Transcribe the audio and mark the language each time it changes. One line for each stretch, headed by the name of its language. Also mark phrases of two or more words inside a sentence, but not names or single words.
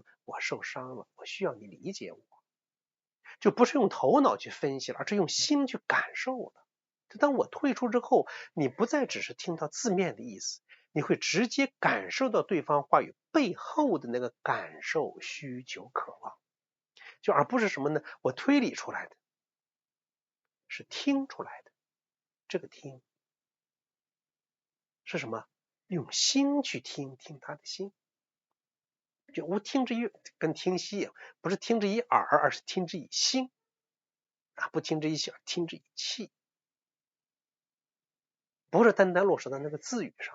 Chinese: 我受傷了，我需要你理解我。就不是用頭腦去分析了，而是用心去感受了。就當我退出之後，你不再只是听到字面的意思，你會直接感受到對方話語背後的那個感受、需求、渴望，就而不是什麼呢？我推理出來的，是聽出來的。這個聽是什麼？用心去聽，聽他的心。就無聽之於跟聽息一樣，不是聽之以耳，而是聽之以心啊，不聽之以心，聽之以氣，不是單單落實到那個字語上。